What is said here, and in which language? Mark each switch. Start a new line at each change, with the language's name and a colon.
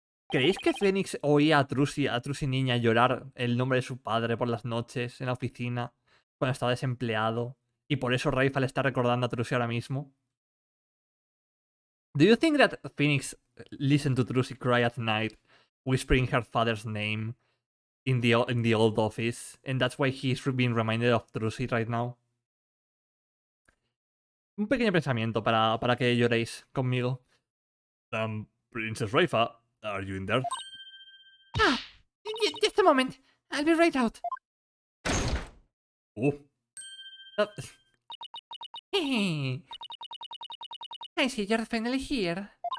Spanish: ¿creéis que Fénix oía a Trucy niña llorar el nombre de su padre por las noches en la oficina cuando estaba desempleado? Y por eso Raifa le está recordando a Trucy ahora mismo.
English: Do you think that Phoenix listened to Trucy cry at night, whispering her father's name in the old office, and that's why he's being reminded of Trucy right now?
Spanish: Un pequeño pensamiento para que lloréis conmigo.
English: Princess Raifa, are you in there? Just a moment. I'll be right out. Oh. Hey. I see you're finally here.